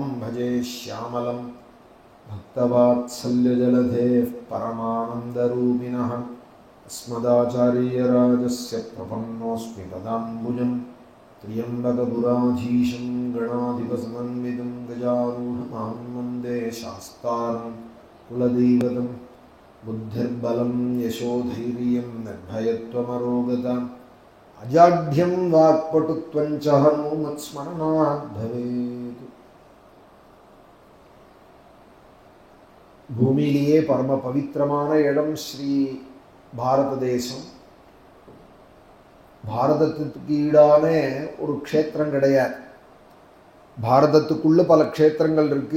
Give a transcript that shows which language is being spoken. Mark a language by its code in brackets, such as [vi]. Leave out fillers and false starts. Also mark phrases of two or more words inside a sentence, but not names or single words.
[sa] भजे श्यामलं भक्तवात्सल्यजलधेः परमानन्दरूपिणः अस्मदाचार्यराजस्य प्रपन्नोऽस्मि पदाम्बुजं त्र्यम्बकपुराधीशं गणाधिपसमन्वितं गजारूढमां वन्दे शास्तारं कुलदैवतं बुद्धिर्बलं यशोधैर्यं निर्भयत्वमरोगता अजाढ्यं वाक्पटुत्वं च हनुमत्स्मरणात् भवेत्. [ta] பூமியிலேயே பரம பவித்திரமான இடம் ஸ்ரீ பாரத தேசம். பாரதத்துக்கு ஈடான ஒரு க்ஷேத்திரம் கிடையாது. பாரதத்துக்குள்ள பல க்ஷேத்திரங்கள் இருக்கு.